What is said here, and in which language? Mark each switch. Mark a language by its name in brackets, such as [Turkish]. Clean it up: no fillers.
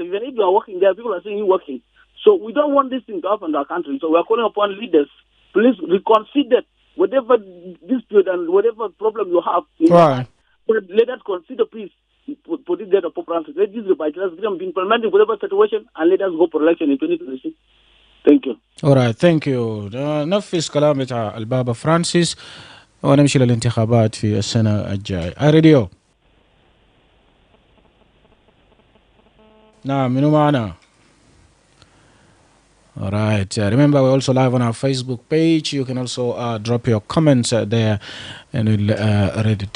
[English] Even if you are working there, people are saying you're working. So we don't want this thing to happen to our country. So we are calling upon leaders. Please reconsider whatever dispute and whatever problem you have. Right. Let us consider peace for this death of Pope Francis. Let this revitalize be implemented whatever situation and let us go for election in 2026. Thank you. Alright, thank you. [Arabic] نفس كلام بتاع البابا فرانسيس ونمشي للانتخابات في السنة الجاية. [English] iRadio. [Arabic] نعم، منو معنا؟ [English] Alright, remember we're also live on our Facebook page. You can also drop your comments there and we'll read it.